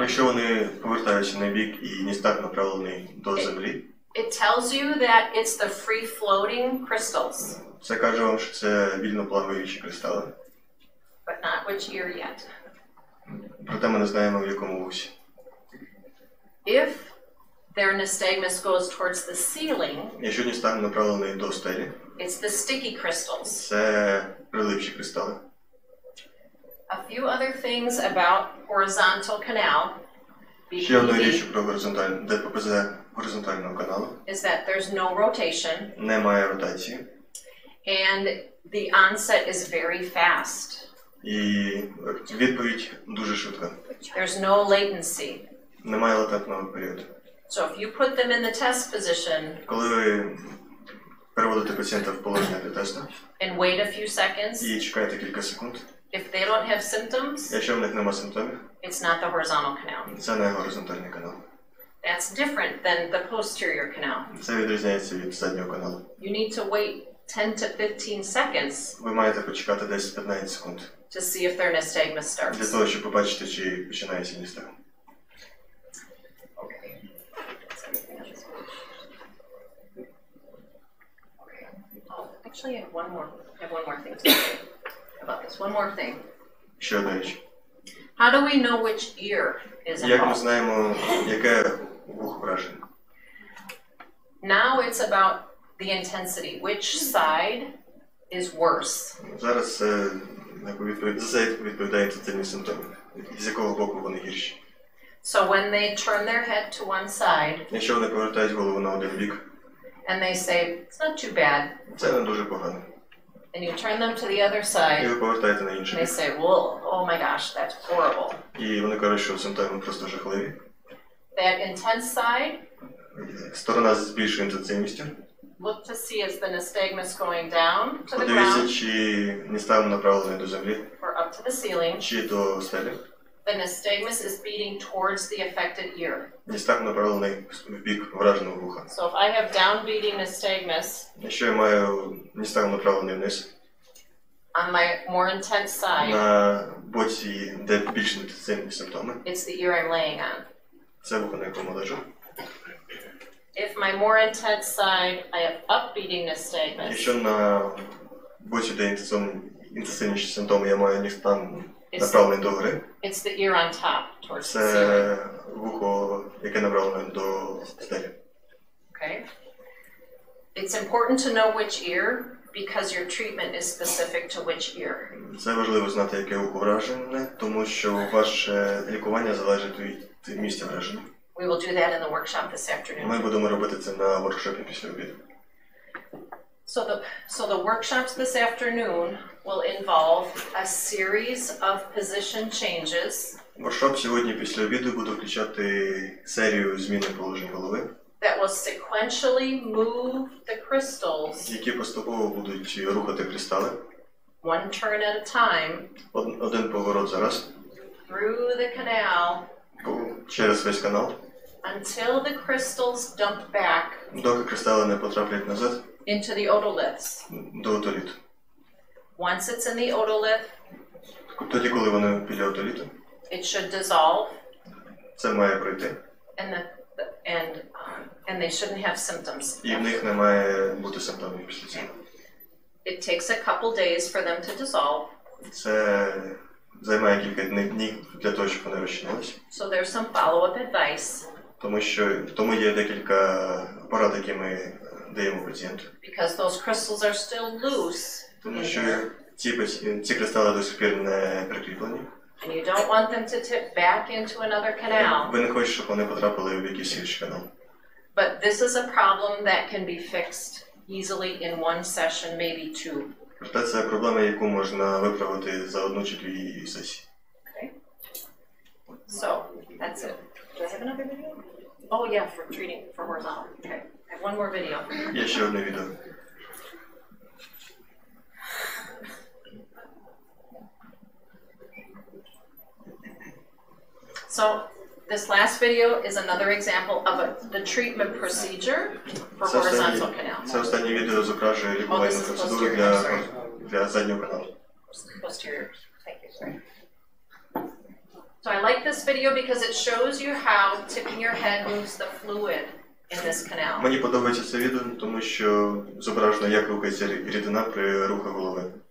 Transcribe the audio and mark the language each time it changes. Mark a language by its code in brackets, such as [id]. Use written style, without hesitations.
[uk] Якщо вони повертаються на бік і ністагм направлений до землі, [en] it tells you that it's the free-floating crystals, [uk] це каже вам, що це вільно плаваючі кристали. [en] but not which ear yet. [uk] Проте ми не знаємо, в якому вусі. [en] If their nystagmus goes towards the ceiling, [uk] Якщо ністагм направлений до стелі, [en] it's the sticky crystals. [uk] це прилипчі кристали. [en] A few other things about horizontal canal, [uk] Ще одна річ [en] BBPV, [uk] про ДППЗ горизонтального каналу. [en] is that there's no rotation [uk] Немає ротації. [en] and the onset is very fast. [uk] І відповідь дуже швидка. [en] There's no latency. [uk] Немає латентного періоду. [en] So if you put them in the test position [uk] Коли ви переводите пацієнта в положення для тесту [en] and wait a few seconds, [uk] і чекаєте кілька секунд, [en] if they don't have symptoms, [uk] якщо в них немає симптомів, [en] it's not the horizontal canal. [uk] це не горизонтальний канал. [en] That's different than the posterior canal. [uk] Це відрізняється від заднього каналу. [en] You need to wait 10 to 15 seconds [uk] Ви маєте почекати 10-15 секунд [en] to see if their nystagmus [uk] для [en] starts. [uk] того, щоб побачити, чи починається ністагм. [en] Okay. Oh, actually, I have one more thing to say about this. One more thing. [uk] Ще одна річ. [en] How do we know which ear is [uk] Як ми [en] involved? [uk] знаємо, яке вухо вражене? [en] Now it's about the intensity. Which side is worse? [uk] Зараз за це відповідає інтенсивні симптоми. З якого боку вони гірші? [en] So when they turn their head to one side [uk] Якщо вони повертають голову на один бік, [en] and they say, it's not too bad, [uk] це не дуже погано. [en] and you turn them to the other [uk] І [en] side, [uk] ви повертаєте на [en] and [uk] інший [en] they [uk] бік. [en] say, well, oh my gosh, that's horrible. [uk] І вони кажуть, що симптоми просто жахливі. [en] That intense side, [uk] Сторона з більшою інтенсивністю. [en] look to see is the nystagmus going down to the [uk] Подивіться, [en] ground [uk] чи ністагм направлений до землі, [en] or up to the ceiling. [uk] чи до стелі. [en] The nystagmus is beating towards the affected ear. [uk] Ністагм направлений в бік враженого вуха. [en] So if I have downbeating nystagmus [uk] Якщо я маю ністагм направлений вниз, [en] on my more intense side, [uk] на боці, де більш інтенсивні симптоми, [en] it's the ear I'm laying on. [uk] це вухо, на якому лежу. [en] If my more intense side, I have upbeating nystagmus, [uk] Якщо на боці, де інтенсивніші симптоми, я маю ністагм направлений до гори, [en] it's the ear on top towards the ceiling. це вухо, яке направлене до стелі. Okay. It's important to know which ear because your treatment is specific to which ear. [uk] Це важливо знати, яке вухо вражене, тому що ваше лікування залежить від місця враження. [en] We will do that in the workshop this afternoon. [uk] Ми будемо робити це на воркшопі після обіду. [en] So the workshops this afternoon will involve a series of position changes [uk] Воркшоп сьогодні після обіду буде включати серію зміни положень голови, [en] that will sequentially move the crystals [uk] які поступово будуть рухати кристали, [en] one turn at a time [uk] один поворот за раз, [en] through the canal [uk] через весь канал, [en] until the crystals dump back [uk] доки кристали не потраплять назад [en] into the otoliths. [uk] до отоліту. [en] Once it's in the otolith, [uk] Тоді, коли вони біля отоліту, [en] it should dissolve [uk] це має пройти, [en] and they shouldn't have symptoms. [uk] і в них не має бути симптомів після цього. [en] It takes a couple days for them to dissolve. [uk] Це займає кілька днів для того, щоб вони розчинилися. [en] So there's some follow-up advice [uk] Тому є декілька порад, які ми даємо пацієнту. [en] because those crystals are still loose [uk] Тому що ці кристали до сих пір не прикріплені. [en] and you don't want them to tip back into another canal. [uk] Ви не хочете, щоб вони потрапили в якийсь інший канал. [en] But this is a problem that can be fixed easily in one session, maybe two. [uk] Проте це проблема, яку можна виправити за одну чи дві сесії. [en] Okay. So that's it. Do I have another video? Oh yeah, for treating for horizontal. Okay. I have one more video. [uk] Є ще одне відео. [en] So this last video is another example of the treatment procedure for horizontal canal. [uk] Це останнє відео зображує лікувальну процедуру для заднього каналу. [en] Posterior. Thank you. Sorry. So I like this video because it shows you how tipping your head moves the fluid in this canal. [uk] Мені подобається це відео, тому що зображено, як рухається рідина при руху голови.